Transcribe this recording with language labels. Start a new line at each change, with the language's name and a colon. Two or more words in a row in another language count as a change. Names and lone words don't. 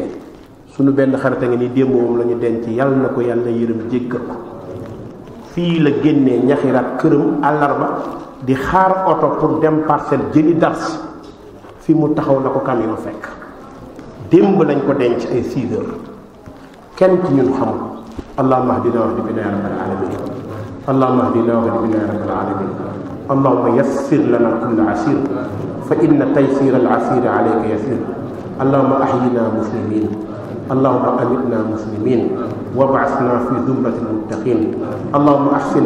Wolof: sunu benn xarita nga ni démb moom la ñu denc yàlla na ko yàlla yërëm jéggal ko fii la génnee ñaxiraat këram àllarba di xaar oto pour dem Parcelles jëli dars fi mu taxaw la ko camion fekk démb lañ ko denc ay 6 heures kenn ci ñun xamul.
Arabic: اللهم اهدنا واهد بنا يا رب العالمين اللهم اهدنا واهد بنا يا رب العالمين اللهم يسر لنا كل عسير فإن تيسير العسير عليك يسير اللهم أحينا مسلمين اللهم أمتنا مسلمين وابعثنا في زمرة المتقين اللهم أحسن